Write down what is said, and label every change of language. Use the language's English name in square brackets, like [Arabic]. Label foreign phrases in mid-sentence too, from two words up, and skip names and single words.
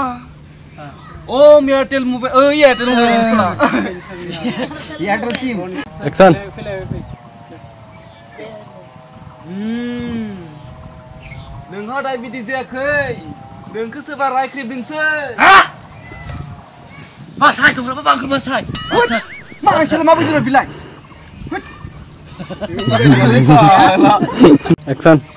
[English] Om Airtel mobile, Airtel mobile. Airtel SIM. Action. [Bodo] नोंहा डायबिटिस जायाखै नोंखौ सोरबा रायख्रेबदोंसो बासाय दंब्ला बांखौ बासाय मा आंसोर मा बुजिनो बिलाय [English] Action.